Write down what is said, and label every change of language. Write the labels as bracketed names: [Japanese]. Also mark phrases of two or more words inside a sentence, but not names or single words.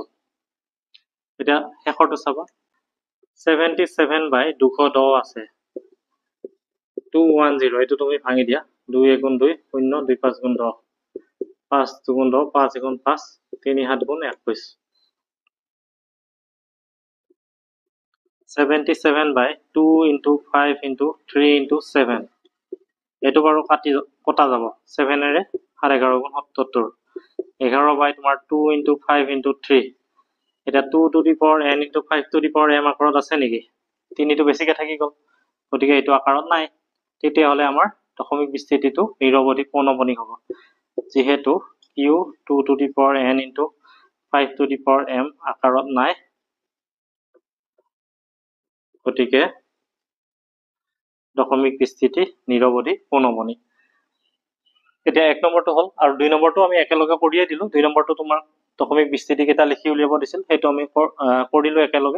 [Assamese] এতিয়া শেষৰটো চাবা 77/210 আছে, 210, এইটো তুমি ভাঙি দিয়া, 2 1 গুণ 2 0, 2 5 গুণ 10, 5 2 গুণ 10, 5 1 গুণ 5, 3 7 গুণ 21, 77/2 into 5 into 3 into 7, এইটো বাৰু কটা যাব, 7ৰে 11 গুণ 77, 11 তোমাৰ 2 into 5 into 3, এতিয়া [English] 2 to the power n into 5 to the power m [Assamese] আকাৰত আছে নেকি, তিনিটো বেছিকৈ থাকি গ'ল, গতিকে এইটো আকাৰত নাই। তেতিয়াহ'লে আমাৰ দশমিক বিস্তৃতিটো নিৰৱধি পৌনঃপুনিক হ'ব, যিহেতু q [English] 2 to the power n into 5 to the power m [Assamese] আকাৰত নাই, গতিকে দশমিক বিস্তৃতি নিৰৱধি পৌনঃপুনিক। এতিয়া 1 নম্বৰটো হ'ল, আৰু 2 নম্বৰটো আমি একেলগে কৰিয়ে দিলোঁ। 2 নম্বৰটো তোমাৰ দশমিক বিস্তৃতি কেইটা লিখি উলিয়াব দিছিল, সেইটো আমি কৰিলোঁ একেলগে।